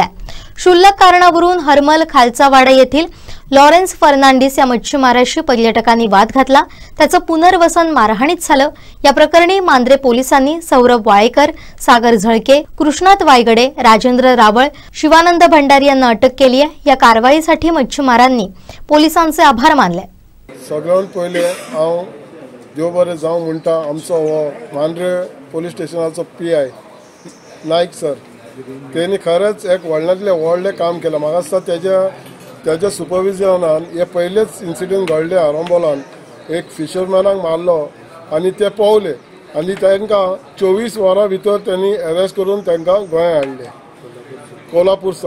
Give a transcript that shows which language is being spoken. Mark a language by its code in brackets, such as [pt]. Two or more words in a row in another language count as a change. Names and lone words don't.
[mr] क्षुल्लक कारणावरून हरमल खालचावाडा येथील लॉरेन्स फर्नांडिस या मच्छीमाराशी पर्यटकांनी वाद घातला। त्याचं पुनर्वसन मारहाणीत झालं। या प्रकरणी मांद्रे पोलिसांनी सौरभ वाळेकर, सागर झळके, कृष्णात वायगडे, राजेंद्र रावळ, शिवानंद भंडारी यांना अटक केली आहे। या कारवाईसाठी मच्छीमारांनी पोलिसांचे आभार मानले। [kok] सगळ्यात पहिले हांव देव बरें जावं म्हणटा आमचो हो मांद्रे पोलीस स्टेशनाचो PI नायक सर, तेणी खरेंच एक व्हडलें काम केलें। म्हाका दिसता त्याच्या सुपरविजनान हे पयलेच इन्सिडेंट घडले आरंबोलान, एक फिशरमॅनाक मारलो आनी ते पावले आनी तांकां 24 वरां भितर त्यांनी अरेस्ट करून तांकां गोंया हाडले कोल्हापूरसान।